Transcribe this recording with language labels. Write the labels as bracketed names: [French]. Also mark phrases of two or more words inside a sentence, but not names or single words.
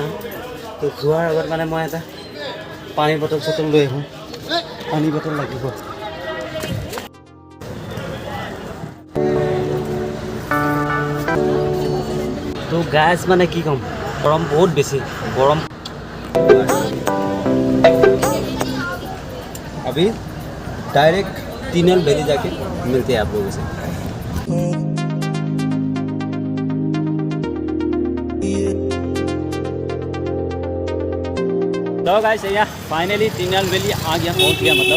[Assamese] তো যোৱাৰ আগত মানে মই এটা পানী বটল লৈ আহোঁ। পানী বটল লাগিব। তো গাছ মানে কি ক'ম, গৰম বহুত বেছি গৰম। [Hindi] अभी डायरेक्ट तीनल वैली जाके मिलते हैं आप लोगों से। तो गाइस या फाइनली तीनल वैली आ गया, पहुंच गया मतलब।